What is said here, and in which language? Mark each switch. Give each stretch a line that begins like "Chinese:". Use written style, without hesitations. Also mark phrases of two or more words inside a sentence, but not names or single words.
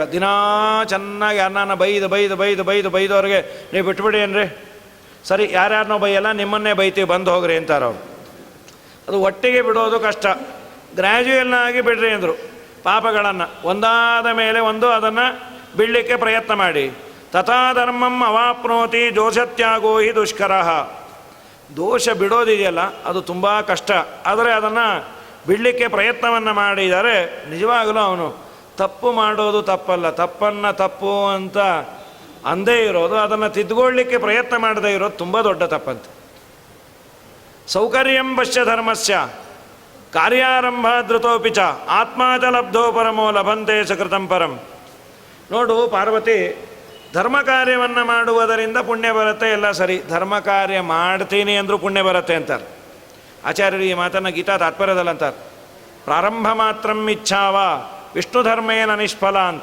Kannada: ದಿನಾ ಚೆನ್ನಾಗಿ ಯಾರನ್ನ ಬೈದವ್ರಿಗೆ ನೀವು ಬಿಟ್ಬಿಡಿ ಏನ್ರಿ, ಸರಿ ಯಾರ್ಯಾರನ್ನೋ ಬೈಯಲ್ಲ ನಿಮ್ಮನ್ನೇ ಬೈತೀವಿ ಬಂದು ಹೋಗ್ರಿ ಅಂತಾರವ್ರು. ಅದು ಒಟ್ಟಿಗೆ ಬಿಡೋದು ಕಷ್ಟ. ಗ್ರ್ಯಾಜುಯಲ್ನಾಗಿ ಬಿಡ್ರಿ ಅಂದರು. ಪಾಪಗಳನ್ನು ಒಂದಾದ ಮೇಲೆ ಒಂದು ಅದನ್ನು ಬಿಡಲಿಕ್ಕೆ ಪ್ರಯತ್ನ ಮಾಡಿ.
Sanskrit: ತಥಾ ಧರ್ಮಂ ಅವಾಪ್ನೋತಿ ದೋಷತ್ಯಾಗೋ ಹಿ ದುಷ್ಕರ.
Kannada: ದೋಷ ಬಿಡೋದಿದೆಯಲ್ಲ ಅದು ತುಂಬ ಕಷ್ಟ. ಆದರೆ ಅದನ್ನು ಬಿಡಲಿಕ್ಕೆ ಪ್ರಯತ್ನವನ್ನು ಮಾಡಿದರೆ ನಿಜವಾಗಲೂ ಅವನು ತಪ್ಪು ಮಾಡೋದು ತಪ್ಪಲ್ಲ, ತಪ್ಪನ್ನು ತಪ್ಪು ಅಂತ ಅಂದೇ ಇರೋದು, ಅದನ್ನು ತಿದ್ದುಕೊಳ್ಳಲಿಕ್ಕೆ ಪ್ರಯತ್ನ ಮಾಡದೇ ಇರೋದು ತುಂಬ ದೊಡ್ಡ ತಪ್ಪಂತ.
Sanskrit: ಸೌಕರ್ಯಂ ಪಶ್ಯ ಧರ್ಮಸ್ಯ ಕಾರ್ಯಾರಂಭ ಧೃತೋಪಿ ಚ ಆತ್ಮಾಚ ಲಬ್ಧೋ ಪರಮೋ ಲಭಂತೆ ಸುಕೃತಂ ಪರಂ.
Kannada: ನೋಡು ಪಾರ್ವತಿ, ಧರ್ಮ ಕಾರ್ಯವನ್ನು ಮಾಡುವುದರಿಂದ ಪುಣ್ಯ ಬರುತ್ತೆ, ಎಲ್ಲ ಸರಿ. ಧರ್ಮ ಕಾರ್ಯ ಮಾಡ್ತೀನಿ ಅಂದರೂ ಪುಣ್ಯ ಬರುತ್ತೆ ಅಂತಾರೆ ಆಚಾರ್ಯರು. ಈ ಮಾತನ್ನು ಗೀತಾ ತಾತ್ಪರ್ಯದಲ್ಲಿ ಅಂತಾರೆ.
Sanskrit: ಪ್ರಾರಂಭ ಮಾತ್ರಂ ಇಚ್ಛಾವ ವಿಷ್ಣು ಧರ್ಮೇನ ನಿಷ್ಫಲ ಅಂತ.